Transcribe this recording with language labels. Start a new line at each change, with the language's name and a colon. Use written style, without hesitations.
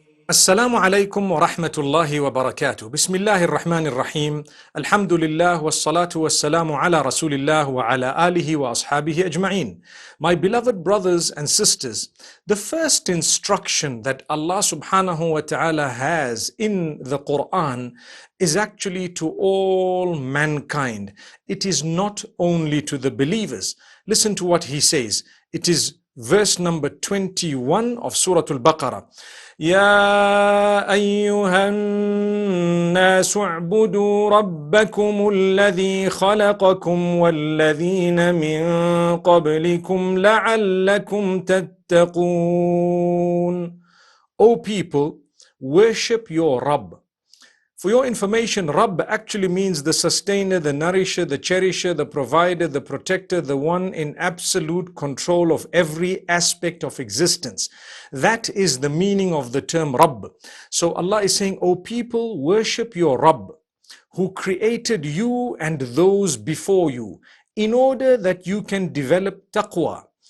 Arabic: السلام عليكم ورحمة الله وبركاته. بسم الله الرحمن الرحيم. الحمد لله والصلاة والسلام على رسول الله وعلى آله وأصحابه أجمعين.
English: My beloved brothers and sisters, the first instruction that Allah subhanahu wa ta'ala has in the Quran is actually to all mankind. It is not only to the believers. Listen to what he says. It is verse number 21 of Surah Al-Baqarah.
Arabic: يا أيها الناس اعبدوا ربكم الذي خلقكم والذين من قبلكم لعلكم تتقون.
English: O people, worship your Rabb. For your information, Rabb actually means the sustainer, the nourisher, the cherisher, the provider, the protector, the one in absolute control of every aspect of existence. That is the meaning of the term Rabb. So Allah is saying, O people, worship your Rabb, who created you and those before you, in order that you can develop taqwa.